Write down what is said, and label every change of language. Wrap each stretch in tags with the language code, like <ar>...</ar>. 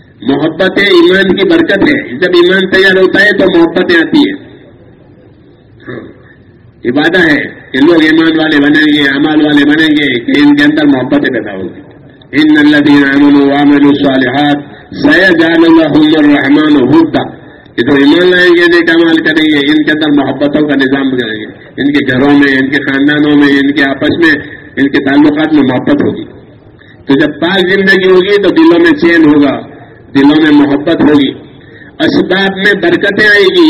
<ur>محبت ہے ایمان کی برکت ہے. جب ایمان تیار ہوتا ہے تو محبتیں آتی ہیں. یہ وعدہ ہے کہ لوگ ایمان والے بنیں گے, اعمال والے بنیں گے, کہ ان کے اندر محبتیں پیدا ہوگی.</ur> <ar>ان الذین آمنوا وعملوا الصالحات سیجعل لهم الرحمن ودا.</ar> <ur>یہ جو ایمان لائیں گے, نیک اعمال کریں گے, ان کے اندر محبتوں کا نظام بنائیں گے, ان کے گھروں میں, ان کے خاندانوں میں, ان کے آپس میں, ان کے تعلقات میں محبت ہوگی. تو جب پاک زندگی ہوگی تو دلوں میں چین ہوگا, دلوں میں محبت ہوگی, اسباب میں برکتیں آئے گی.</ur>